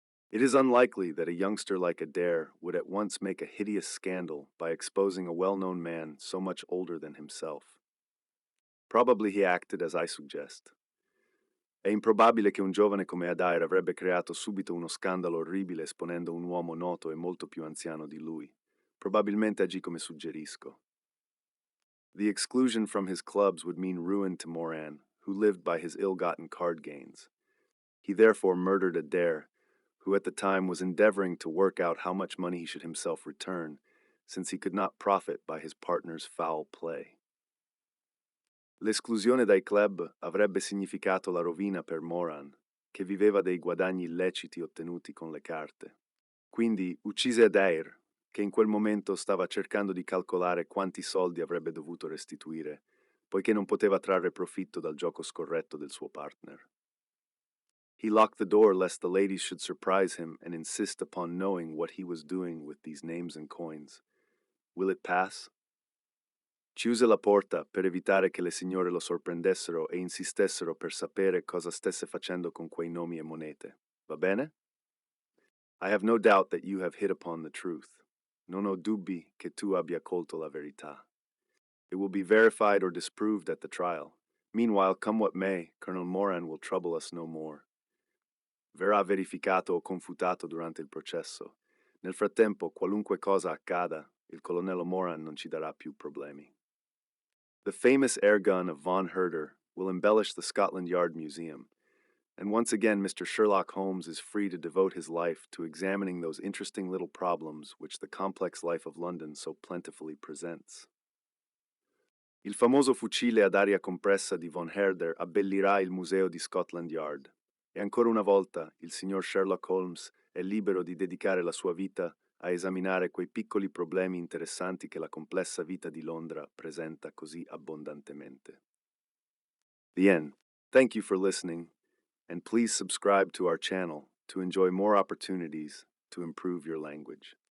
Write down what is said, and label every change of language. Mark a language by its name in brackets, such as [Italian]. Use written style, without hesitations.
[English] It is unlikely that a youngster like Adair would at once make a hideous scandal by exposing a well-known man so much older than himself. Probably he acted as I suggest. [Italian] È improbabile che un giovane come Adair avrebbe creato subito uno scandalo orribile esponendo un uomo noto e molto più anziano di lui. Probabilmente agì come suggerisco. [English] The exclusion from his clubs would mean ruin to Moran, who lived by his ill-gotten card gains. He therefore murdered Adair, who at the time was endeavoring to work out how much money he should himself return, since he could not profit by his partner's foul play. [Italian] L'esclusione dai club avrebbe significato la rovina per Moran, che viveva dei guadagni illeciti ottenuti con le carte. Quindi uccise Adair, che in quel momento stava cercando di calcolare quanti soldi avrebbe dovuto restituire, poiché non poteva trarre profitto dal gioco scorretto del suo partner. [English] He locked the door lest the ladies should surprise him and insist upon knowing what he was doing with these names and coins. Will it pass? [Italian] Chiuse la porta per evitare che le signore lo sorprendessero e insistessero per sapere cosa stesse facendo con quei nomi e monete. Va bene? [English] I have no doubt that you have hit upon the truth. [Italian] Non ho dubbi che tu abbia colto la verità. [English] It will be verified or disproved at the trial. Meanwhile, come what may, Colonel Moran will trouble us no more. [Italian] Verrà verificato o confutato durante il processo. Nel frattempo, qualunque cosa accada, il colonnello Moran non ci darà più problemi. [English] The famous air gun of von Herder will embellish the Scotland Yard Museum, and once again Mr. Sherlock Holmes is free to devote his life to examining those interesting little problems which the complex life of London so plentifully presents. [Italian] Il famoso fucile ad aria compressa di von Herder abbellirà il museo di Scotland Yard, e ancora una volta il signor Sherlock Holmes è libero di dedicare la sua vita a esaminare quei piccoli problemi interessanti che la complessa vita di Londra presenta così abbondantemente. [English] The end. Thank you for listening, and please subscribe to our channel to enjoy more opportunities to improve your language.